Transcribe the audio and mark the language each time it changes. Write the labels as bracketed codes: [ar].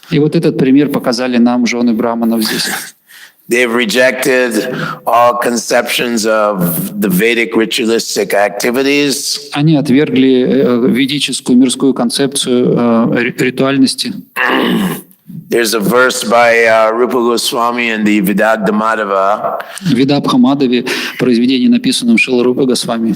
[ru] И вот этот пример показали нам жены браманов здесь. [en] They've rejected all conceptions of the Vedic ritualistic activities. [ru] Они отвергли ведическую мирскую концепцию ритуальности. [en] There's a verse by Rupa Goswami in the Vidagdamadava. [ru] В Видабхамадаве произведение, написанном Шрила Рупа Госвами.